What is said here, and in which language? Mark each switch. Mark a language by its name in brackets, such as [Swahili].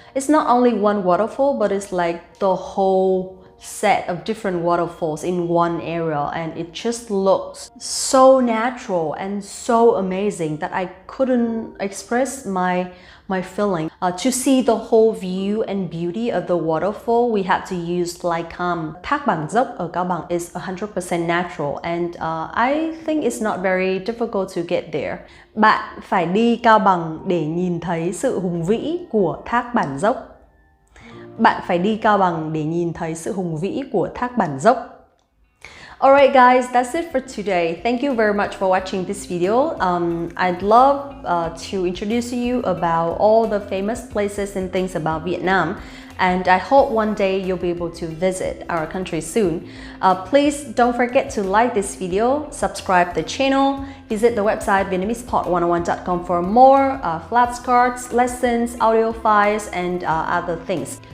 [English] It's not only one waterfall, but it's like the whole set of different waterfalls in one area, and it just looks so natural and so amazing that I couldn't express my feeling. To see the whole view and beauty of the waterfall, we had to use flycam. Thác Bản Dốc ở Cao Bằng is 100% natural, and I think it's not very difficult to get there. [Vietnamese] Bạn phải đi Cao Bằng để nhìn thấy sự hùng vĩ của Thác Bản Dốc. Bạn phải đi Cao Bằng để nhìn thấy sự hùng vĩ của Thác Bản Dốc. [English] Alright guys, that's it for today. Thank you very much for watching this video. I'd love to introduce you about all the famous places and things about Vietnam, and I hope one day you'll be able to visit our country soon. Please don't forget to like this video, subscribe the channel, visit the website VietnamesePod101.com for more flashcards, lessons, audio files, and other things.